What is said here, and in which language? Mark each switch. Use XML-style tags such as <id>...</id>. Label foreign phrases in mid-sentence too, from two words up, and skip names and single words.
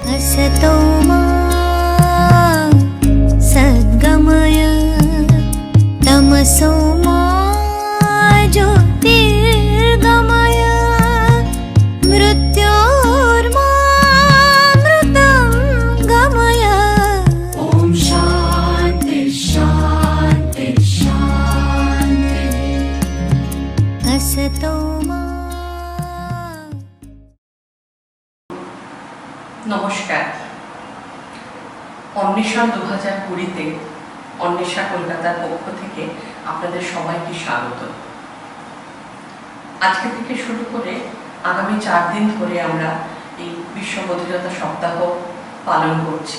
<sa>असतो मा सद्गमय तमसो मा ज्योतिर्गमय मृत्योर्मामृतं गमय। ॐ शान्ति शान्ति शान्ति। असतो मा।</sa> <bn>নমস্কার। অন্বেষণ 2020-তে অন্বেষা কলকাতার পক্ষ থেকে আপনাদের সবাইকে স্বাগত। আজকে থেকে শুরু করে আগামী 4 দিন ধরে আমরা এই বিশ্ব বধিরতা সপ্তাহ পালন করছি।</bn>